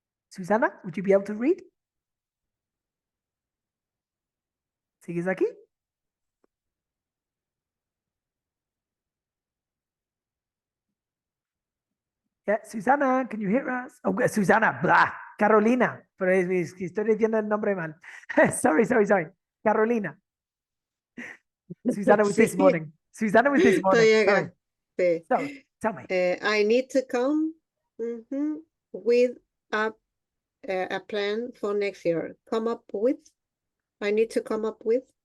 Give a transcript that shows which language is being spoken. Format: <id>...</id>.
<en>Susana, would you be able to read?</en> <es>¿Sigues aquí?</es> <en>Yeah, Susana, can you hear us?</en> <es>Oh, Susana, blah, Carolina, pero estoy diciendo el nombre mal.</es> <en>Sorry. Carolina. Susana was this morning. Susana was this morning. Sorry. So, tell me. I need to come with a plan for next year. Come up with. I need to come up with.</en>